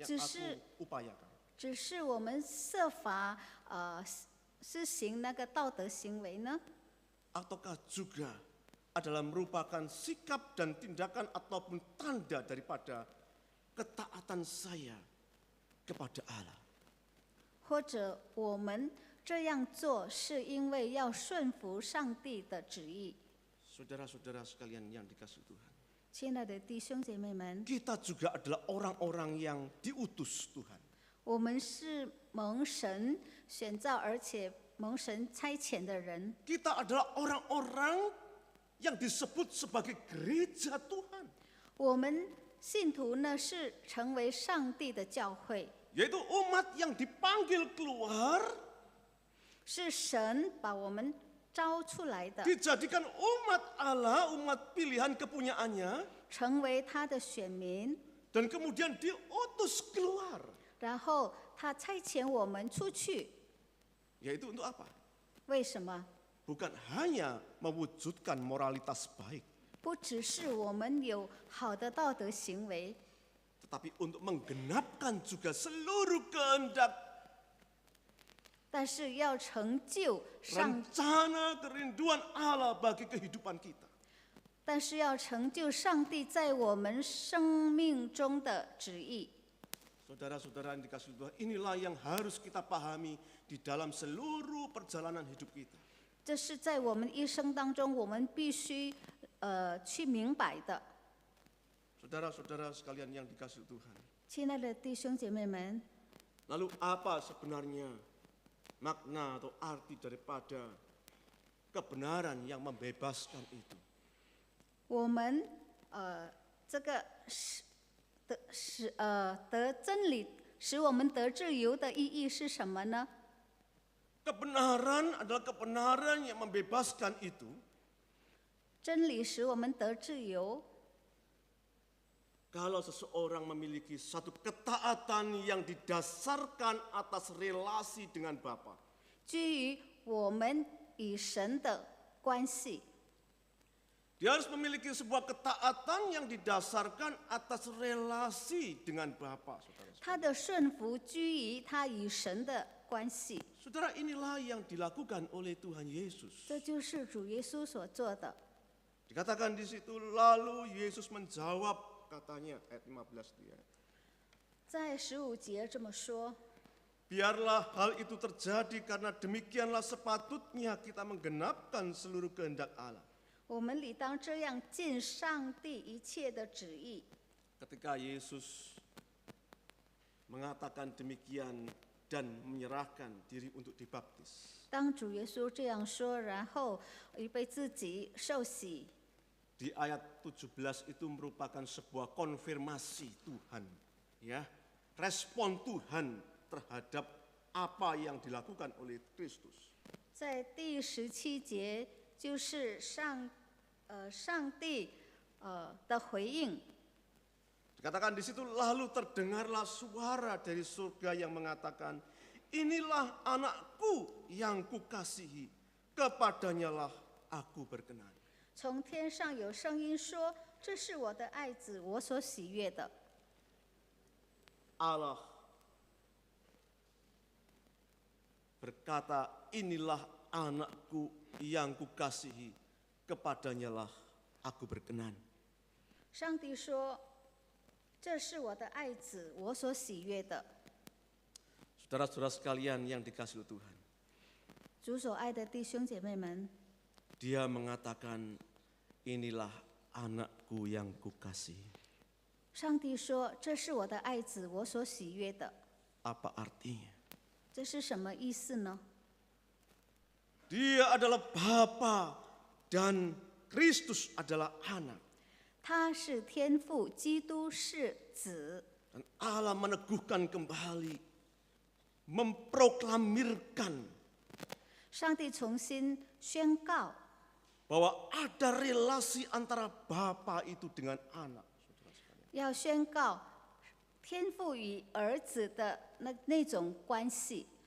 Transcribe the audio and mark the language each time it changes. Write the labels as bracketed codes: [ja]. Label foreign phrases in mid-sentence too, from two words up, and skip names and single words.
[zh] 只是 [id] aku upayakan? [zh] 只是我们设法施行那个道德行为呢？ [id] ataukah juga adalah merupakan sikap dan tindakan ataupun tanda daripada ketaatan saya kepada Allah? [zh] 或者我们这样做是因为要顺服上帝的旨意。 [id] Saudara-saudara sekalian yang dikasihi Tuhan, [zh] 亲爱的弟兄姐妹们， [id] kita juga adalah orang-orang yang diutus Tuhan. [zh] 我们是蒙神选召，而且蒙神差遣的人。 [id] Kita adalah orang-orang yang disebut sebagai gereja Tuhan. [zh] 我们信徒呢是成为上帝的教会， [id] Yaitu umat yang dipanggil keluar, [zh] 是神把我们招出来的， [id] dijadikan umat Allah, umat pilihan kepunyaannya, [zh] 成为他的选民， [id] dan kemudian diutus keluar. [zh] 然后他差遣我们出去。 [id] Yaitu untuk apa? [zh] 为什么？ [id] Bukan hanya mewujudkan moralitas baik, [zh] 不只是我们有好的道德行为， [id] tetapi untuk menggenapkan juga seluruh kehendak [zh] 但是要成就上， [id] rencana kerinduan Allah bagi kehidupan kita. [zh] 但是要成就上帝在我们生命中的旨意。 [id] Saudara-saudara yang dikasihi Tuhan, inilah yang harus kita pahami di dalam seluruh perjalanan hidup kita. [zh] 这是在我们一生当中，我们必须去明白的。 [id] Saudara-saudara sekalian yang dikasihi Tuhan. [zh] 亲爱的弟兄姐妹们， [id] Lalu apa sebenarnya makna atau arti daripada kebenaran yang membebaskan itu? [zh] 我们这个得真理，使我们得自由的意义是什么呢？ [id] Kebenaran adalah kebenaran yang membebaskan itu. [zh] 真理使我们得自由。 [id] Kalau seseorang memiliki satu ketaatan yang didasarkan atas relasi dengan Bapa. [zh] 基于我们与神的关系， [id] Dia harus memiliki sebuah ketaatan yang didasarkan atas relasi dengan Bapa. Saudara. [zh] 他的顺服居于他与神的关系， [id] Saudara, inilah yang dilakukan oleh Tuhan Yesus. [zh] 这就是主耶稣所做的。 [id] Dikatakan di situ, lalu Yesus menjawab, katanya ayat 15 dia. [zh] 在15节这么说， [id] Biarlah hal itu terjadi karena demikianlah sepatutnya kita menggenapkan seluruh kehendak Allah. [zh] 我们理当这样尽上帝一切的旨意。 [id] Ketika Yesus mengatakan demikian dan menyerahkan diri untuk dibaptis. [zh] 当主耶稣这样说，然后预备自己受洗， [id] Di ayat 17 itu merupakan sebuah konfirmasi Tuhan. Ya, respon Tuhan terhadap apa yang dilakukan oleh Kristus. [zh] 在第17节就是上帝的回应。 [id] Dikatakan di situ, lalu terdengarlah suara dari surga yang mengatakan, inilah anakku yang kukasihi, kepadanyalah aku berkenan. [zh] 从天上有声音说：“这是我的爱子，我所喜悦的。” [id] Allah berkata, inilah anakku yang kukasihi, kepadanyalah aku berkenan. [zh] 上帝说：“这是我的爱子，我所喜悦的。” [id] Saudara-saudara sekalian yang dikasihi Tuhan, [zh] 主所爱的弟兄姐妹们， [id] Dia mengatakan, inilah anakku yang kukasihi. [zh] 上帝说：“这是我的爱子，我所喜悦的。” [id] Apa artinya? [zh] 这是什么意思呢？ [id] Dia adalah Bapa dan Kristus adalah anak. [zh] 他是天父，基督是子。 [id] Dan Allah meneguhkan kembali, memproklamirkan [zh] 上帝重新宣告， [id] bahwa ada relasi antara Bapa itu dengan anak. [zh] 要宣告天父与儿子的那种关系。